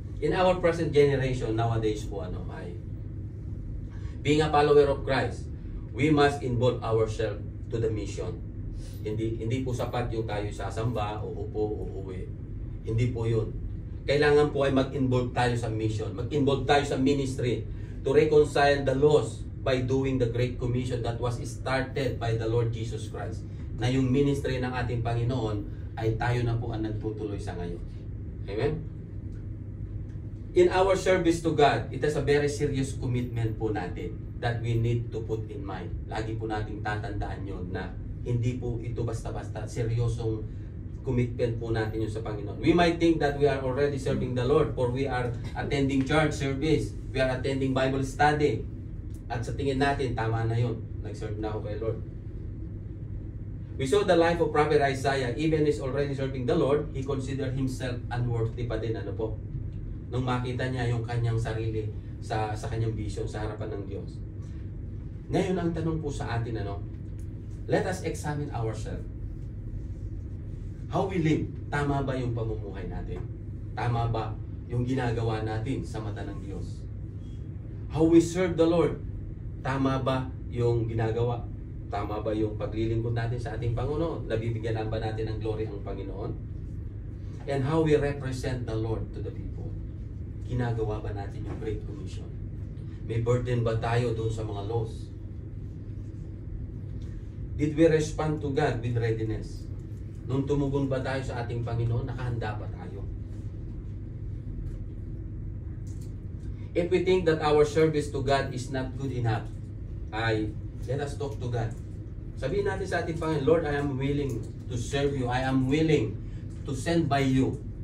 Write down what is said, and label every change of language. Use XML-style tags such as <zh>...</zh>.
<en>In our present generation nowadays po ay being a follower of Christ, we must involve ourselves to the mission.</en> <tl>Hindi po sapat yung tayo sasamba o upo o uwi. Hindi po yun. Kailangan po ay mag-involve tayo sa mission, mag-involve tayo sa ministry</tl> <en>to reconcile the lost by doing the Great Commission that was started by the Lord Jesus Christ.</en> <tl>Na yung ministry ng ating Panginoon ay tayo na po ang nagtutuloy sa ngayon. Amen?</tl> <en>In our service to God, it is a very serious commitment po natin that we need to put in mind.</en> <tl>Lagi po nating tatandaan yun na hindi po ito basta-basta, seryosong commitment po natin yun sa Panginoon.</tl> <en>We might think that we are already serving the Lord, for we are attending church service, we are attending Bible study.</en> <tl>At sa tingin natin, tama na yun. Nag-serve na ako kay Lord.</tl> <en>We saw the life of Prophet Isaiah. Even is already serving the Lord, he considered himself unworthy pa din.</en> <tl>Nung makita niya yung kanyang sarili sa kanyang vision sa harapan ng Diyos. Ngayon, ang tanong po sa atin,</tl> <en>let us examine ourselves. How we live,</en> <tl>tama ba yung pamumuhay natin? Tama ba yung ginagawa natin sa mata ng Diyos?</tl> <en>How we serve the Lord,</en> <tl>tama ba yung ginagawa? Tama ba yung paglilingkod natin sa ating Panginoon? Nabibigyan ba natin ng glory ang Panginoon?</tl> <en>And how we represent the Lord to the people?</en> <tl>Ginagawa ba natin yung Great Commission? May burden ba tayo doon sa mga laws?</tl> <en>Did we respond to God with readiness?</en> <tl>Nung tumugon ba tayo sa ating Panginoon, nakahanda ba tayo?</tl> <en>If we think that our service to God is not good enough, let us talk to God.</en> <tl>Sabihin natin sa ating Panginoon,</tl> <en>Lord, I am willing to serve you. I am willing to send by you.</en>